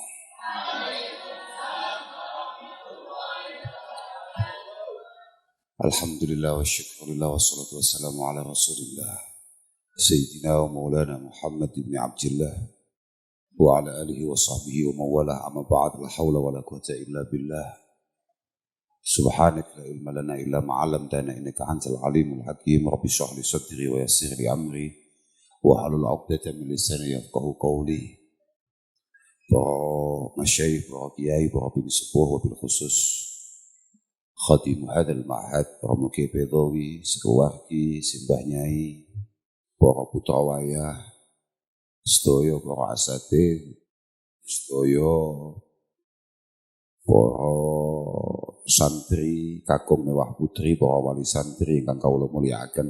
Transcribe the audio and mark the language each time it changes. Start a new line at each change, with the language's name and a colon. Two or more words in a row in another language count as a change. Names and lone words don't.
Arabic: الحمد لله والشكر لله والصلاة والسلام على رسول الله سيدنا ومولانا محمد بن عبد الله وعلى آله وصحبه ومن والاه أما بعد لا حول ولا قوة إلا بالله سبحانك لا علم لنا إلا ما علمتنا إنك أنت العليم الحكيم رب اشرح لي صدري ويسر لي أمري واحلل عقدة من لساني يفقهوا قولي.
Javanese: Para masyayikh, para kiai, para bini sepuh, wabil khusus
Arabic: خادم هذا المعهد,
Javanese: para muki pedawi, sekeluargi, simbah nyai, para putra wayah, sedaya para asatidz, sedaya para santri, kakung mewah putri, para wali santri ingkang kawula mulyakaken.